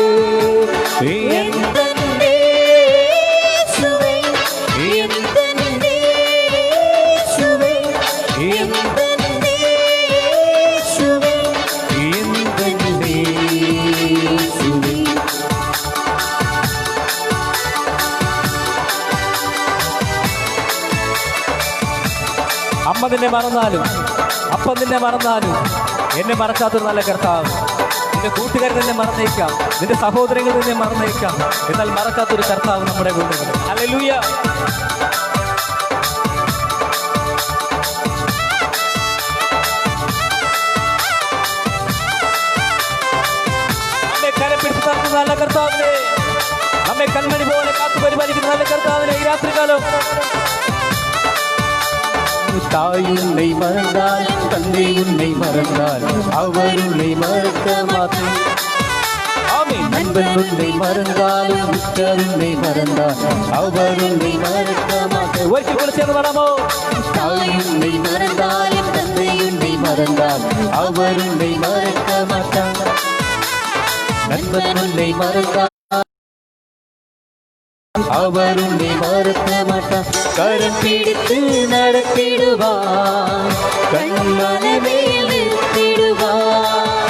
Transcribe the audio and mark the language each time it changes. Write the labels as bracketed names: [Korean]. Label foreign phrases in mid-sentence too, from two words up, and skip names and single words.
[Tamil] எந்தன்னேசுவே, எந்தன்னேசுவே, எந்தன்னேசுவே, எந்தன்னேசுவே. [Malayalam] അമ്മ നിന്നെ മറന്നാലും അപ്പം നിന്നെ മറന്നാലും എന്നെ മറക്കാത്തൊരു നല്ല കർത്താവ്. നിന്റെ കൂട്ടുകാർ നിന്നെ മറന്നേക്കാം, നിന്റെ സഹോദരങ്ങൾ നിന്നെ മറന്നേക്കാം, എന്നാൽ മറക്കാത്തൊരു കർത്താവ് നമ്മുടെ കൂടെ. ഹല്ലേലൂയ. നമ്മെ കരപ്പിടിച്ച് തർക്കുന്ന നല്ല കർത്താവിനെ, നമ്മെ കൺമണി പോലെ കാത്തു പരിപാലിക്കുന്ന നല്ല കർത്താവിനെ ഈ രാത്രികാലം [Tamil] தாய் உன்னை மறந்தால், தந்தை உன்னை மறந்தால், அவர் உன்னை மறக்க மாட்டேன். ஆமென். நண்பன் உன்னை மறந்தாலும் உற்றார் உன்னை மறந்தால் அவர் உன்னை மறக்க மாட்டார். [Malayalam] ഒരിക്കൽ കൂടെ ചേർന്ന് പാടാമോ? [Tamil] தாய் உன்னை மறந்தாலும் தந்தை உன்னை மறந்தால் அவர் உன்னை மறக்க மாட்டார். நண்பன் உன்னை மறந்தால் அவர் உன்னை மறக்க மாட்டார். கரம் பிடித்து நடத்திடுவார், கண்மனமே நிறுத்திடுவார்.